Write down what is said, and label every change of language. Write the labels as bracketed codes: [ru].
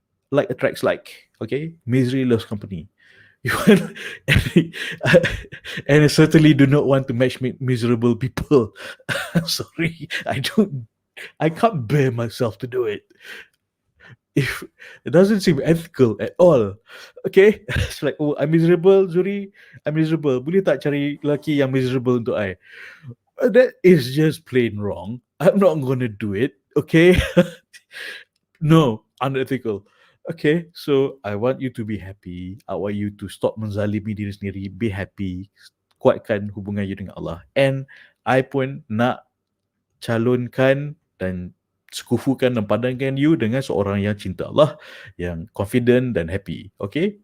[en] Like attracts like. Okay, misery loves company. And I certainly do not want to match miserable people. Sorry, I can't bear myself to do it. if it doesn't seem ethical at all. Okay, it's like, oh, I'm miserable, Zuri, I'm miserable. [ms] Boleh tak cari lelaki yang miserable untuk I? [en] That is just plain wrong. I'm not gonna do it. Okay, no, unethical. Okay, so I want you to be happy. I want you to stop [ms] menzalimi diri sendiri. [en] Be happy. [ms] Kuatkan hubungan you dengan Allah. [en] And I [ms] pun nak calonkan dan sekufukan dan padankan you dengan seorang yang cinta Allah, yang confident dan happy. Okay?